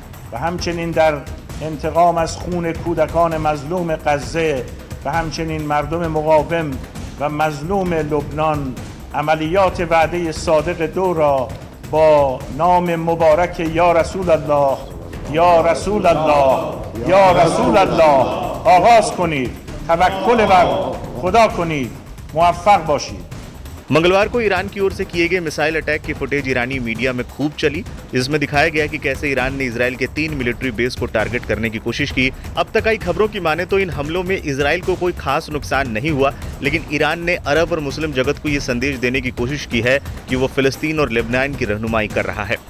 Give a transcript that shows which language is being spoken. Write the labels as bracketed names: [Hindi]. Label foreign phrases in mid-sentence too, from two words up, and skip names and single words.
[Persian] و همچنین در انتقام از خون کودکان مظلوم غزه و همچنین مردم مقاوم و مظلوم لبنان عملیات وعده صادق دو را با نام مبارک یا رسول الله یا رسول الله یا رسول الله آغاز کنید. توکل بر خدا کنید. موفق باشید. [Hindi] मंगलवार को ईरान की ओर से किए गए [English] missile attack [Hindi] की फुटेज ईरानी मीडिया में खूब चली। इसमें दिखाया गया कि कैसे ईरान ने इजराइल के 3 [English] military base [Hindi] को टारगेट करने की कोशिश की। अब तक आई खबरों की माने तो इन हमलों में इजराइल को कोई खास नुकसान नहीं हुआ, लेकिन ईरान ने अरब और मुस्लिम जगत को ये संदेश देने की कोशिश की है कि वो फिलिस्तीन और लेबनान की रहनुमाई कर रहा है।